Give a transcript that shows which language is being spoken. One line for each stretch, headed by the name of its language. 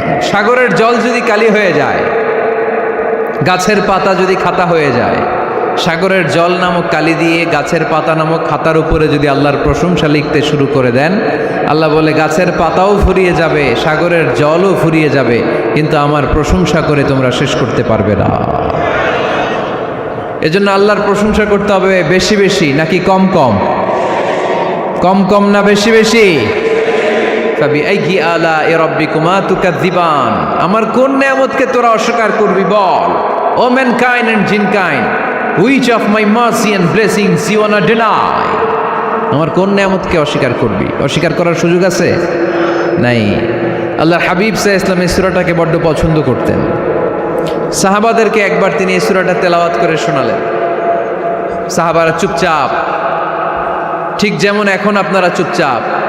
Bangla: সাগরের জল যদি কালি হয়ে যায়, গাছের পাতা যদি খাতা হয়ে যায়, সাগরের জল নামক কালি দিয়ে গাছের পাতা নামক খাতার উপরে যদি আল্লাহর প্রশংসা লিখতে শুরু করে দেন, আল্লাহ বলে গাছের পাতাও ফুরিয়ে যাবে, সাগরের জলও ফুরিয়ে যাবে, কিন্তু আমার প্রশংসা করে তোমরা শেষ করতে পারবে না। এজন্য আল্লাহর প্রশংসা করতে হবে বেশি বেশি নাকি কম কম? কম কম না বেশি বেশি?
Arabic: ফাবিআইয়ি আলাই রাব্বিকুমা তুকাযযিবান।
Bangla: আমার কোন নেয়ামতকে তোরা অস্বীকার করবি বল?
English: ও mankind and jinnkind, which of my mercy and blessings you wanna deny?
Bangla: আমার কোন নেয়ামতকে অস্বীকার করবি? অস্বীকার করার সুযোগ আছে? নাই। আল্লাহর হাবিব সাল্লাল্লাহু আলাইহি ওয়াসাল্লাম এই সূরাটাকে বড্ড পছন্দ করতেন। সাহাবাদেরকে একবার তিনি এই সূরাটা তেলাওয়াত করে শোনালেন। সাহাবারা চুপচাপ, ঠিক যেমন এখন আপনারা চুপচাপ।